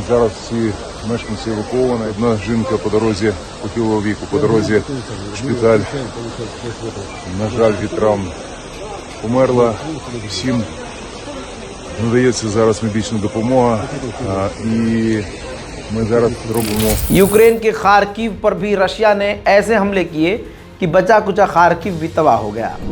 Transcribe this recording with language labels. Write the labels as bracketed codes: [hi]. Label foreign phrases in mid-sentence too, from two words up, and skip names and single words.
[uk] Зараз всі мешканці евакуовані. Одна жінка по дорозі похилого віку, по дорозі в шпиталь, на жаль, від травм померла. Всім надається зараз медична допомога, і ми зараз робимо. [hi] यूक्रेन के खार्किव पर भी रशिया ने ऐसे हमले किए कि बचा कुचा खार्किव भी तबाह हो गया।